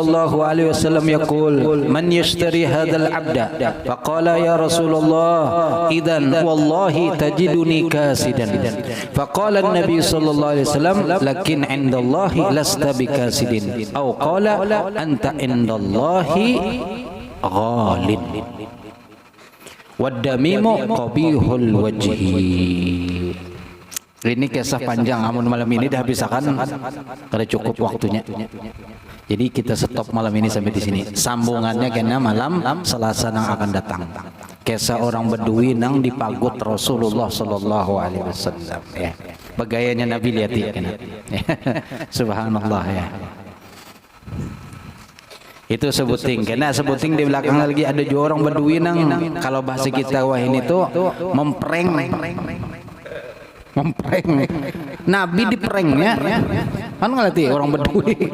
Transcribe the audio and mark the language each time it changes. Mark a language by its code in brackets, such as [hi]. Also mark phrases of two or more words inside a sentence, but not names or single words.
[ar] الله عليه وسلم يقول من يشتري هذا العبد فقال يا رسول الله إذن والله تجدني كاسدا فقال النبي صلى الله عليه وسلم لكن عند الله لست بكاسد أو قال أنت عند الله غال والدميم قبيح الوجه. [bjn] Ini kisah panjang, namun malam ini dah habiskan karena cukup waktunya. Jadi kita stop malam ini sampai di sini. Sambungannya kena malam Selasa yang akan datang. Kisah orang Bedui nang dipagut Rasulullah [ar] sallallahu alaihi wasallam [bjn] ya. Begayanya Nabi lihat ya kena. Subhanallah ya. Itu sebuting, karena sebuting di belakang lagi ada juga orang Bedui nang kalau bahasa kita wah ini tuh mempreng. Nabi diprengnya kan ngerti orang Bedui.